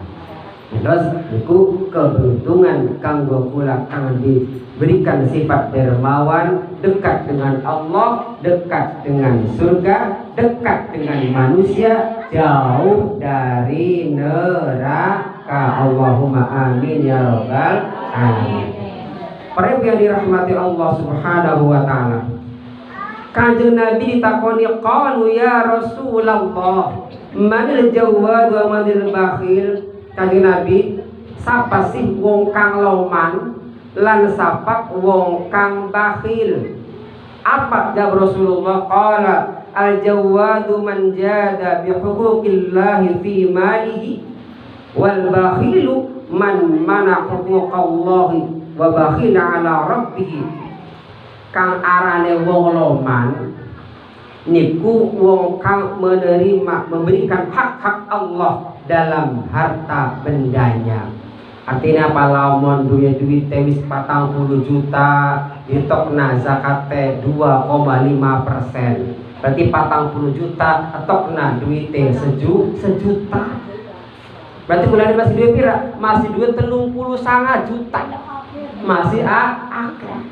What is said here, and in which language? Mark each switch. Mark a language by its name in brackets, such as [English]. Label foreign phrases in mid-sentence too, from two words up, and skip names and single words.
[Javanese] Terus niku [Indonesian] keberuntungan [Javanese] kanggo kula kang [Indonesian] diberikan sifat dermawan, dekat dengan Allah, dekat dengan surga, dekat dengan manusia, jauh dari neraka. [Arabic] اللهم آمين يا رب العالمين. [Indonesian] Para ibu yang dirahmati Allah [Arabic] سبحانه وتعالى. [Javanese] Kanjeng Nabi ditakoni [Arabic] قالوا يا رسول الله من الجواد ومن البخيل. [Javanese] Kanjeng Nabi sapa sih wong kang loman lan sapa wong kang bakhil? [Indonesian] Apa jawab Rasulullah? [Arabic] قال الجواد من جاد بحقوق الله في ماله والبخيل من منع حقوق الله وبخل على ربه. [Javanese] Kang arane wong loman niku wong kang [Indonesian] memberikan hak-hak Allah dalam harta bendanya. Artinya apa? [Javanese] Lamun duwe duit wis 40 juta ditokna zakate 2,5%. Berarti 40 juta etokna duite sejuta. Berarti bulan masih duit pira? Masih duit 39 juta. Masih akeh.